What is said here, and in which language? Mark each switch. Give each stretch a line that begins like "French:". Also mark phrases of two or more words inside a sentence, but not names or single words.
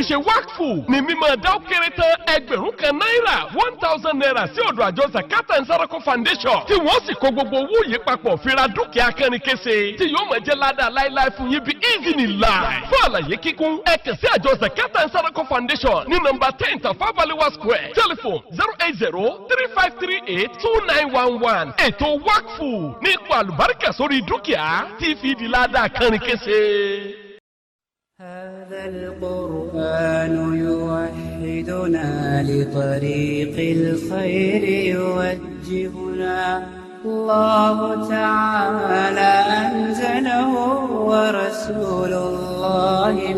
Yoruba: ṣe wákfù ní mímọ́ dá ó kéré tán ẹgbẹ̀rún kan náírà 1,000 naira sí ọ̀dọ̀ àjọ Zakat and Sadaqah Foundation tí wọ́n sì kó gbogbo owó yìí papọ̀ fi ra dúkìá kẹrin kése tí yóò máa jẹ́ ládàá láíláí fún yín bí ìzìnìlá fún àlàyé kíkún ẹ kàn sí àjọ Zakat and Sadaqah Foundation ní nọ́mbà 10 Tafawa Balewa Square telephone 08035382911 ètò wákfù ní ipò àlùbáríkà sórí dúkìá tí fi di ládàá kẹrin kése.
Arabic: هذا القرآن يوحدنا لطريق الخير يوجهنا الله تعالى أنزله ورسول الله